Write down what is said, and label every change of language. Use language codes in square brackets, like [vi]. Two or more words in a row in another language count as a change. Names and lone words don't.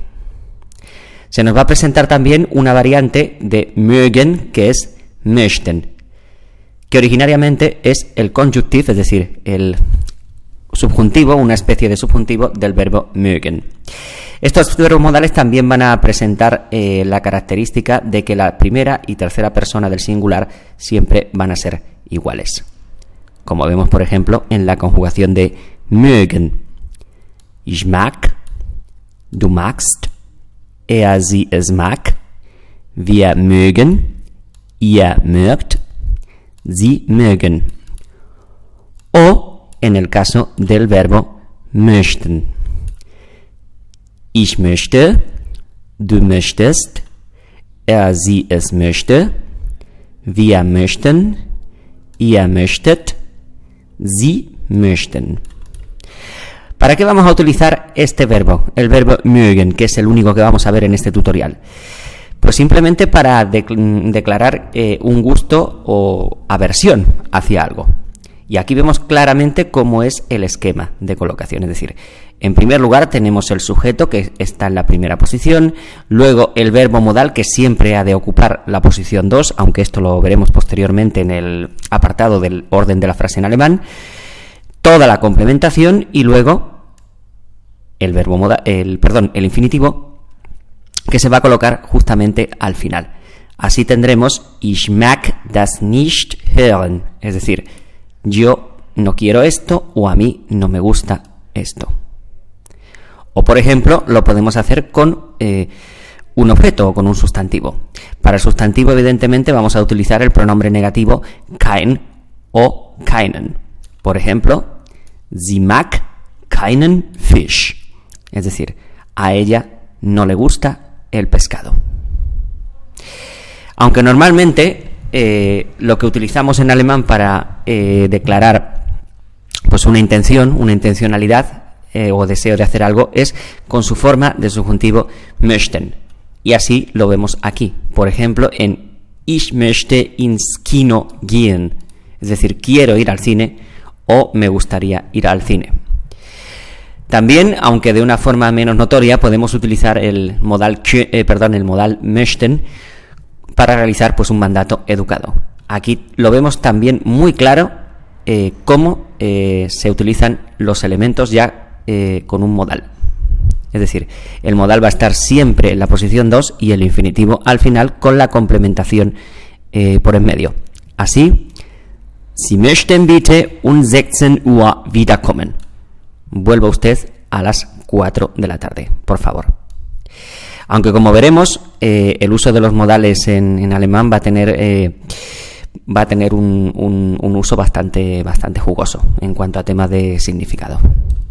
[es] Se nos va a presentar también una variante de mögen, que es möchten, que originariamente es el conjunctivo, es decir, el subjuntivo, una especie de subjuntivo del verbo mögen. Estos verbos modales también van a presentar la característica de que la primera y tercera persona del singular siempre van a ser iguales. Como vemos, por ejemplo, en la conjugación de mögen. [de] Ich mag, du magst, sie es mag, wir mögen, ihr mögt, sie mögen. [es] O en el caso del verbo möchten. [de] Ich möchte, du möchtest, sie es möchte, wir möchten, ihr möchtet, sie möchten. [es] ¿Para qué vamos a utilizar este verbo, el verbo mögen, que es el único que vamos a ver en este tutorial? Pues simplemente para declarar un gusto o aversión hacia algo. Y aquí vemos claramente cómo es el esquema de colocación, es decir, en primer lugar tenemos el sujeto que está en la primera posición, luego el verbo modal que siempre ha de ocupar la posición 2, aunque esto lo veremos posteriormente en el apartado del orden de la frase en alemán, toda la complementación y luego el verbo modal, el infinitivo que se va a colocar justamente al final. Así tendremos [de] ich mag das nicht hören, [es] es decir, yo no quiero esto o a mí no me gusta esto. O por ejemplo, lo podemos hacer con un objeto o con un sustantivo. Para el sustantivo, evidentemente, vamos a utilizar el pronombre negativo kein o keinen. Por ejemplo, [de] sie mag keinen Fisch. [es] Es decir, a ella no le gusta el pescado. Aunque normalmente lo que utilizamos en alemán para declarar pues una intención, una intencionalidad o deseo de hacer algo es con su forma de subjuntivo möchten. Y así lo vemos aquí. Por ejemplo, en [de] ich möchte ins Kino gehen. [es] Es decir, quiero ir al cine o me gustaría ir al cine. También, aunque de una forma menos notoria, podemos utilizar el modal möchten para realizar pues un mandato educado. Aquí lo vemos también muy claro cómo se utilizan los elementos ya con un modal. Es decir, el modal va a estar siempre en la posición 2 y el infinitivo al final con la complementación por en medio. Así, [de] Sie möchten bitte um 16 Uhr wiederkommen. [es] Vuelva usted a las 4 de la tarde, por favor. Aunque como veremos, el uso de los modales en alemán va a tener un uso bastante jugoso en cuanto a temas de significado.